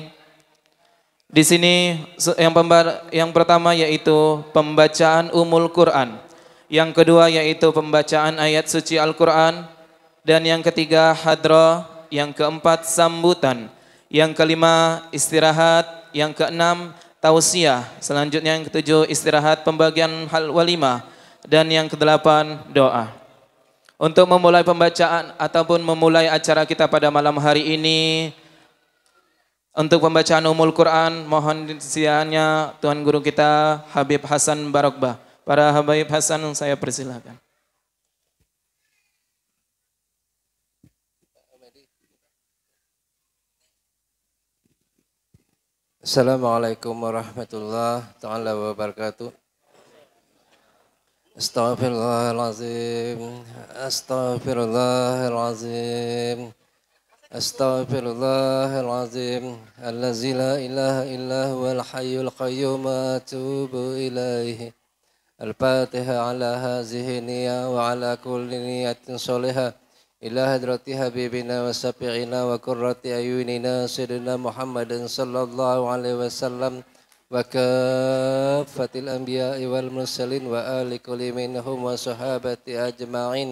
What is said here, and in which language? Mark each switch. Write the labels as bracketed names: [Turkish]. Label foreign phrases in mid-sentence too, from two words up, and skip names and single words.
[Indonesian] Di sini yang pertama yaitu pembacaan Ummul Quran, yang kedua yaitu pembacaan ayat suci Al-Quran, dan yang ketiga hadrah, yang keempat sambutan, yang kelima istirahat, yang keenam tausiah, selanjutnya yang ketujuh istirahat pembagian hal walimah, dan yang kedelapan doa. Untuk memulai pembacaan ataupun memulai acara kita pada malam hari ini, untuk pembacaan Ummul Quran, mohon disiarnya Tuan Guru kita Habib Hasan Barokbah. Para Habib Hasan saya persilakan. [Arabic] السلام عليكم ورحمة الله تعالى وبركاته. أستغفر الله العظيم، أستغفر الله العظيم، أستغفر الله العظيم، الذي لا إله إلا هو الحي القيوم، أتوب إليه. الفاتحة على هذه النية وعلى كل نية صالحة إلى حضرة حبيبنا وشفيعنا وقرة أعيننا سيدنا محمد صلى الله عليه وسلم وكافة الأنبياء والمرسلين وآل كل منهم وصحابة أجمعين.